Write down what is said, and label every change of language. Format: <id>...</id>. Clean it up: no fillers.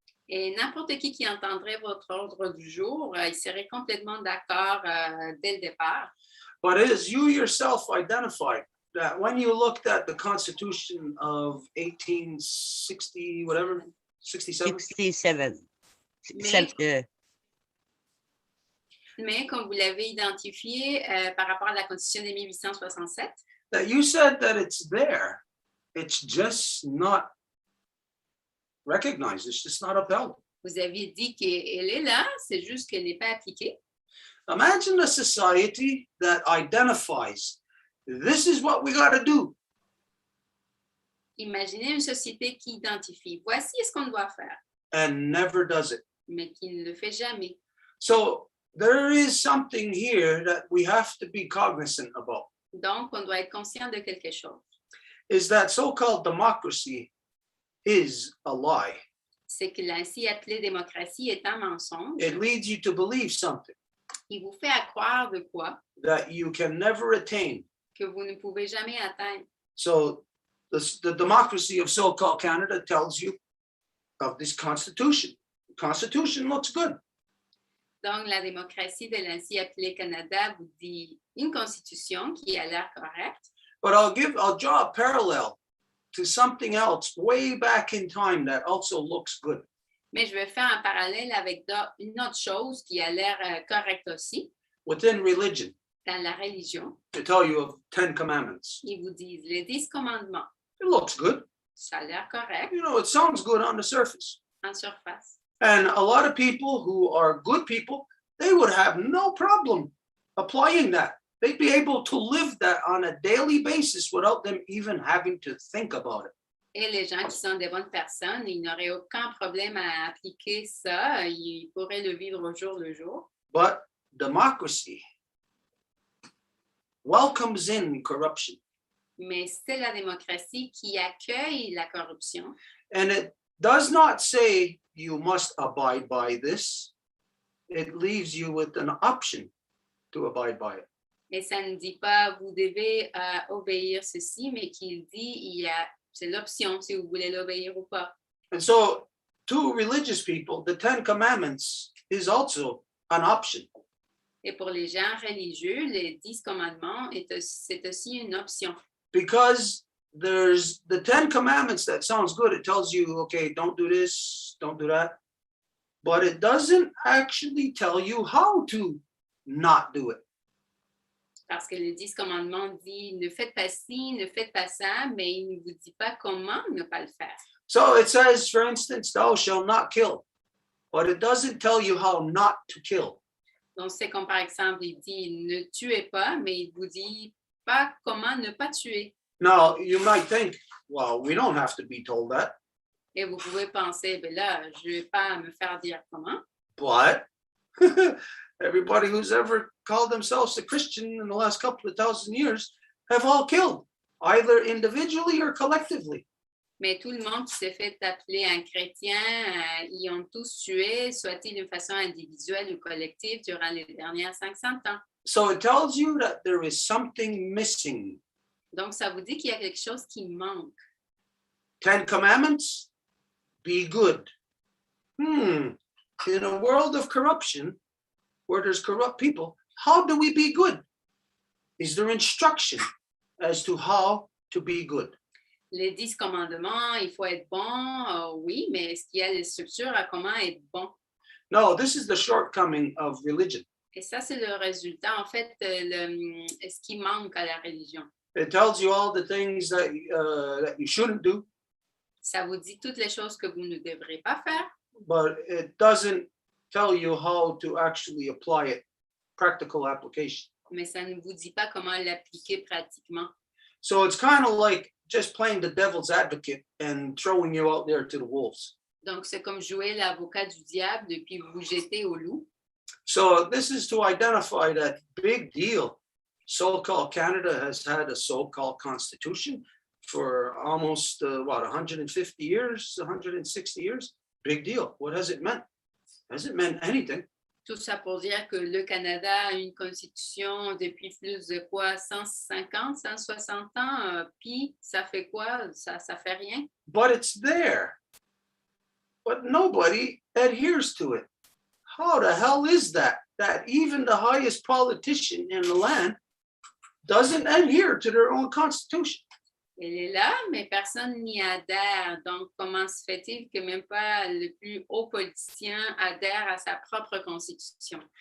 <fr>Et n'importe qui entendrait votre ordre du jour, il serait complètement d'accord dès le départ.</fr> <en>But as you yourself identified, that when you looked at the Constitution of 1860, whatever, 67? 67.</en> <fr>Mais comme vous l'avez identifié par rapport à la Constitution de 1867,</fr> <en>That you said that it's there, it's just not recognized, it's just not upheld.</en> <fr>vous aviez dit qu'elle est là, c'est juste qu'elle n'est pas appliquée.</fr> <en>Imagine a society that identifies, this is what we got to do.</en> <fr>Imaginez une société qui identifie, voici ce qu'on doit faire,</fr> <en>And never does it.</en> <fr>mais qui ne le fait jamais.</fr> <en>So there is something here that we have to be cognizant about,</en> <fr>Donc, on doit être conscient de quelque chose.</fr> <en>is that so-called democracy is a lie.</en> <fr>C'est que l'ainsi appelée démocratie est un mensonge.</fr> <en>It leads you to believe something</en> <fr>Il vous fait croire de quoi</fr> <en>that you can never attain.</en> <fr>que vous ne pouvez jamais atteindre.</fr> <en>So the democracy of so-called Canada tells you of this constitution. The constitution looks good.</en> <fr>Donc, la démocratie de l'ainsi appelée Canada vous dit une constitution qui a l'air correcte,</fr> <en>But I'll draw a parallel to something else way back in time that also looks good.</en> <fr>mais je vais faire un parallèle avec une autre chose qui a l'air correcte aussi,</fr> <en>Within religion,</en> <fr>dans la religion.</fr> <en>to tell you of 10 commandments.</en> <fr>Ils vous disent les 10 commandements.</fr> <en>It looks good.</en> <fr>Ça a l'air correct</fr> <en>It sounds good on the surface.</en> <fr>en surface.</fr> <en>And a lot of people who are good people, they would have no problem applying that. They'd be able to live that on a daily basis without them even having to think about it.</en> <fr>Et les gens qui sont des bonnes personnes, ils n'auraient aucun problème à appliquer ça. Ils pourraient le vivre au jour le jour.</fr> <en>But democracy welcomes in corruption.</en> <fr>Mais c'est la démocratie qui accueille la corruption.</fr> <en>And it does not say you must abide by this. It leaves you with an option to abide by it.</en> <fr>Et ça ne dit pas vous devez obéir ceci, mais qu'il dit c'est l'option si vous voulez l'obéir ou pas.</fr> <en>And so to religious people, the 10 commandments is also an option.</en> <fr>Et pour les gens religieux, les 10 commandements, c'est aussi une option.</fr> <en>Because there's the 10 commandments that sounds good. It tells you, okay, don't do this, don't do that. But it doesn't actually tell you how to not do it.</en> <fr>Parce que les 10 commandements disent ne faites pas ci, ne faites pas ça, mais il ne vous dit pas comment ne pas le faire.</fr> <en>So it says, for instance, thou shalt not kill. But it doesn't tell you how not to kill.</en> <fr>Donc, c'est comme par exemple, il dit ne tuez pas, mais il vous dit pas comment ne pas tuer.</fr> <en>Now, you might think, well, we don't have to be told that.</en> <fr>Et vous pouvez penser, ben là, je ne vais pas me faire dire comment.</fr> <en>But everybody who's ever called themselves a Christian in the last couple of thousand years have all killed, either individually or collectively.</en> <fr>Mais tout le monde qui s'est fait appeler un chrétien, ils ont tous tué, soit-il d'une façon individuelle ou collective, durant les dernières 500 ans.</fr> <en>So it tells you that there is something missing.</en> <fr>Donc, ça vous dit qu'il y a quelque chose qui manque.</fr> <en>10 commandments, be good. In a world of corruption, where there's corrupt people, how do we be good? Is there instruction as to how to be good?</en> <fr>Les 10 commandements, il faut être bon, oui, mais est-ce qu'il y a des structures à comment être bon?</fr> <en>No, this is the shortcoming of religion.</en> <fr>Et ça, c'est le résultat, en fait, ce qui manque à la religion.</fr> <en>It tells you all the things that you shouldn't do,</en> <fr>Ça vous dit toutes les choses que vous ne devrez pas faire,</fr> <en>but it doesn't tell you how to actually apply it, practical application.</en> <fr>mais ça ne vous dit pas comment l'appliquer pratiquement.</fr> <en>So it's kind of like just playing the devil's advocate and throwing you out there to the wolves.</en> <fr>Donc, c'est comme jouer l'avocat du diable depuis vous jeter au loup.</fr> <en>So this is to identify that big deal. So-called Canada has had a so-called constitution for almost, 150 years, 160 years? Big deal. What has it meant? Hasn't meant anything.</en> <fr>Tout ça pour dire que le Canada a une constitution depuis plus de quoi, 150, 160 ans, puis ça fait quoi? Ça fait rien.</fr> <en>But it's there. But nobody adheres to it. How the hell is that? That even the highest politician in the land doesn't adhere to their own constitution.</en> <fr>Elle est là, mais personne n'y adhère. Donc, comment se fait-il que même pas le plus haut politicien adhère à sa propre constitution?</fr>